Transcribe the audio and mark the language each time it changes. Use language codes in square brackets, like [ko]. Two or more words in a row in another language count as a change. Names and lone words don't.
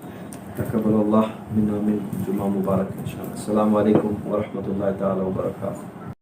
[ar] تقبل الله منا ومنكم [sd] जुमा मुबारक [ar] إن شاء الله. السلام عليكم ورحمة الله تعالى وبركاته.